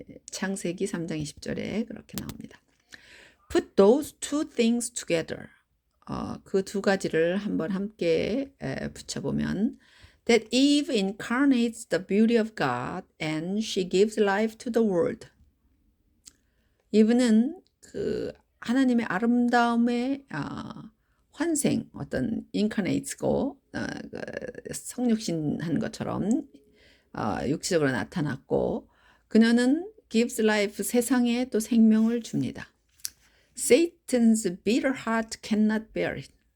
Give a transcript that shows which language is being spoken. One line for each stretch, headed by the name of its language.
Korean: 창세기 3장 20절에 그렇게 나옵니다.
English: Put those two things together.
Korean: 그 두 가지를 한번 함께 붙여보면
English: That Eve incarnates the beauty of God and she gives life to the world.
Korean: 이브는 그 하나님의 아름다움의 환생, 어떤 incarnate고 성육신한 것처럼 육체적으로 나타났고 그녀는
English: gives life,
Korean: 세상에 또 생명을 줍니다.
English: Satan's bitter heart cannot bear it.